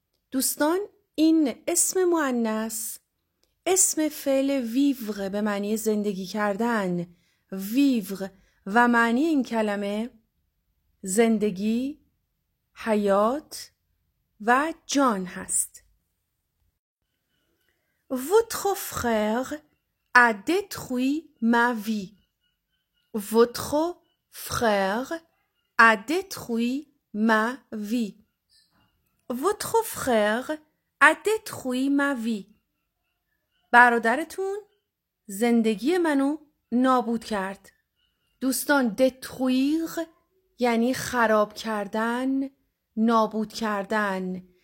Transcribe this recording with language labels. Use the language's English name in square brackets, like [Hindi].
[Persian] دوستان این اسم مؤنث، اسم فعل ویور به معنی زندگی کردن، ویور، و معنی این کلمه زندگی، حیات و جان هست. [French] Votre frère a détruit ma vie. Votre frère a détruit ma vie. Votre frère a détruit ma vie. [Persian] برادرتون زندگی منو نابود کرد. دوستان دترویر یعنی خراب کردن، نابود کردن.